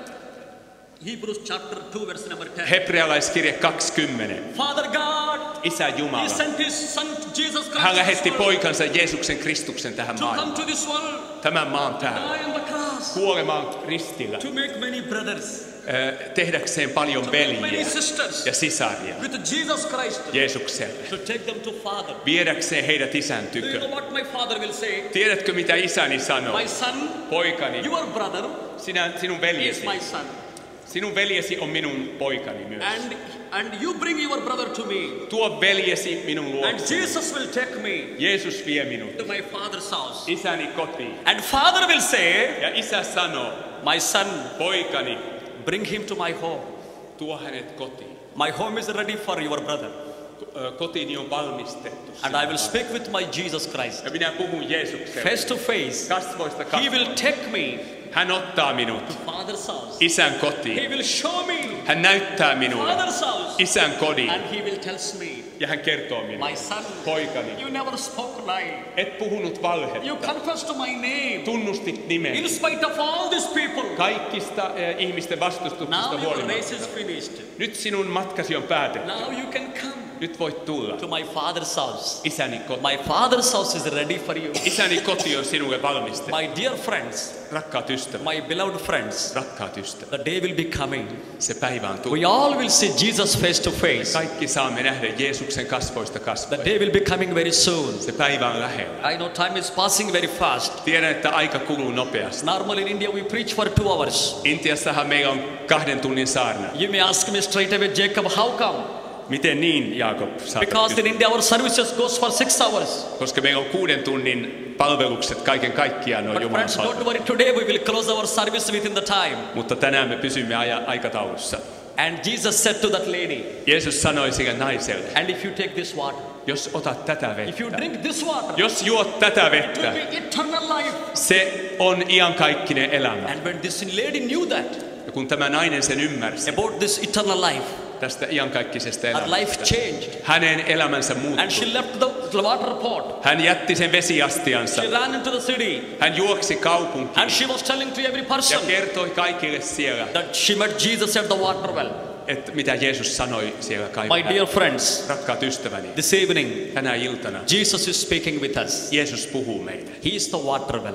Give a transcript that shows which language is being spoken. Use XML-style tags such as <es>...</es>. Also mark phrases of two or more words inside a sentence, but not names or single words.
<en>Hebrews chapter 2, verse number 10.</en> <fi>Hebrealaiskirje 20.</fi> <en>Father God,</en> <fi>Isä</fi> <en>He</en> <fi>Jumala.</fi> <en>sent His Son Jesus Christ</en> <fi>Hän</fi> <en>to</en> <fi>lähetti</fi> <en>this world,</en> <fi>poikansa Jeesuksen Kristuksen tähän</fi> <en>to come</en> <fi>maailmaan.</fi> <en>to this world,</en> <fi>Tämän maan päälle.</fi> <en>die on the cross,</en> <fi>Kuolemaan ristillä.</fi> <en>to make many brothers,</en> <fi>Tehdäkseen paljon</fi> <en>to make many</en> <fi>veljiä</fi> <en>sisters</en> <fi>ja sisaria</fi> <en>with Jesus Christ,</en> <fi>Jeesukselle.</fi> <en>to take them to Father.</en> <fi>Viedäkseen heidät isän</fi> <en>Do you know</en> <fi>tykö.</fi> <en>what my father will say?</en> <fi>Tiedätkö mitä isäni sanoo?</fi> <en>My son,</en> <fi>Poikani,</fi> <en>your brother</en> <fi>sinun</fi> <en>is</en> <fi>veljesi.</fi> <en>my son.</en> <fi>Sinun veljesi on minun poikani myös.</fi> <en>And you bring your brother to me.</en> <fi>Tuo veljesi minun</fi> <en>And</en> <fi>luokseni.</fi> <en>Jesus will take me</en> <fi>Jeesus vie minut</fi> <en>to my father's house.</en> <fi>isäni kotiin.</fi> <en>And father will say,</en> <fi>Ja isä sanoo,</fi> <en>my son,</en> <fi>poikani,</fi> <en>bring him to my home.</en> <fi>tuo hänet kotiin.</fi> <en>My home is ready for your brother.</en> <fi>Kotiini on valmistettu.</fi> <en>And I will speak with my Jesus Christ.</en> <fi>Ja minä puhun Jeesukselle.</fi> <en>Face to face.</en> <fi>Kasvoista</fi> <en>He will</en> <fi>kasvoihin.</fi> <en>take me</en> <fi>Hän ottaa minut</fi> <en>to father's house.</en> <fi>isän</fi> <en>He</en> <fi>kotiin.</fi> <en>will show me</en> <fi>Hän näyttää minulle</fi> <en>father's house.</en> <fi>isän kodin.</fi> <en>And he will tell me,</en> <fi>Ja hän kertoo minulle,</fi> <en>my son,</en> <fi>poikani,</fi> <en>you never spoke lie.</en> <fi>et puhunut valhetta.</fi> <en>You confessed to my name.</en> <fi>Tunnustit nimeni.</fi> <en>In spite of all these people.</en> <fi>Kaikista ihmisten vastustuksesta</fi> <en>Now your race</en> <fi>huolimatta.</fi> <en>is finished.</en> <fi>Nyt sinun matkasi on päätetty.</fi> <en>Now you can come</en> <fi>Nyt voit tulla</fi> <en>to my father's house.</en> <fi>isäni kotiin.</fi> <en>My father's house is ready for you.</en> <fi>Isäni koti on sinulle valmistettu.</fi> <en>My dear friends,</en> <fi>Rakkaat ystävät,</fi> <en>my beloved friends,</en> <fi>rakkaat ystävät,</fi> <en>the day will be coming.</en> <fi>se päivä on</fi> <en>We</en> <fi>tullut.</fi> <en>all will see Jesus face to face.</en> <fi>Kaikki saamme nähdä Jeesuksen kasvoista</fi> <en>The</en> <fi>kasvoja.</fi> <en>day will be coming very soon.</en> <fi>Se päivä on lähellä.</fi> <en>I know time is passing very fast.</en> <fi>Tiedän, että aika kuluu nopeasti.</fi> <en>Normally in India we preach for 2 hours.</en> <fi>Intiassahan meillä on 2 tunnin saarna.</fi> <en>You may ask me straight away, Jacob, how come?</en> <fi>Miten niin, Jaakob?</fi> <en>Because in India our services goes for 6 hours.</en> <fi>Koska meillä on 6 tunnin palvelukset kaiken kaikkiaan on</fi> <en>But</en> <fi>Jumalan</fi> <en>friends,</en> <fi>palvelus.</fi> <en>don't worry, today we will close our service within the time.</en> <fi>Mutta tänään me pysymme aikataulussa.</fi> <en>And Jesus said to that lady,</en> <fi>Jeesus sanoi sille naiselle,</fi> <en>and if you take this water,</en> <fi>jos otat tätä</fi> <en>if you</en> <fi>vettä,</fi> <en>drink this water,</en> <fi>jos juot tätä</fi> <en>it will</en> <fi>vettä,</fi> <en>be eternal life.</en> <fi>se on iankaikkinen elämä.</fi> <en>And when this lady knew that</en> <fi>Ja kun tämä nainen sen ymmärsi</fi> <en>about this eternal life,</en> <fi>tästä iankaikkisesta</fi> <en>her life</en> <fi>elämästä,</fi> <en>changed.</en> <fi>hänen elämänsä</fi> <en>And</en> <fi>muuttui.</fi> <en>she left the water pot.</en> <fi>Hän jätti sen vesiastiansa.</fi> <en>She ran into the city.</en> <fi>Hän juoksi kaupunkiin</fi> <en>And she was telling to every</en> <fi>ja</fi> <en>person</en> <fi>kertoi kaikille siellä,</fi> <en>that she met Jesus at the water well.</en> <fi>että mitä Jeesus sanoi siellä</fi> <en>My</en> <fi>kaivolla.</fi> <en>dear friends,</en> <fi>Rakkaat ystäväni,</fi> <en>this evening,</en> <fi>tänä iltana</fi> <en>Jesus is speaking with us.</en> <fi>Jeesus puhuu meille.</fi> <en>He is the water well.</en>